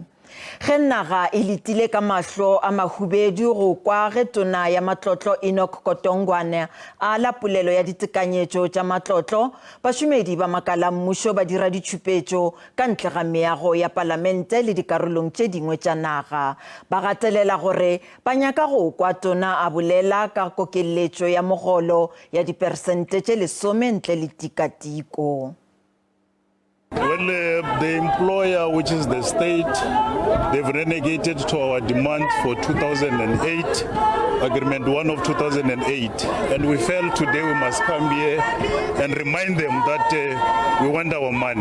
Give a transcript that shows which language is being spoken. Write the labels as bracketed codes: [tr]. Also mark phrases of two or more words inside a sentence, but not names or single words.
[nso] Ge naga e letile ka mahlo a mahubedu go kwa ge tona ya matlotlo Enoch Kotongwane a la polelo ya ditekanyetšo tša matlotlo, bašomedi ba makala mmušo ba dira ditšhupetšo ka ntle ga meago ya palamente le dikarolong tše dingwe tša naga. Ba gatelela gore ba nyaka go kwa tona a bolela ka kokeletšo ya mogolo ya dipersente tše 10 ntle le tikatiko. [en] Well, the employer, which is the state, they've renegated to our demand for 2008, Agreement 1 of 2008. And we felt today we must come here and remind them that we want our money.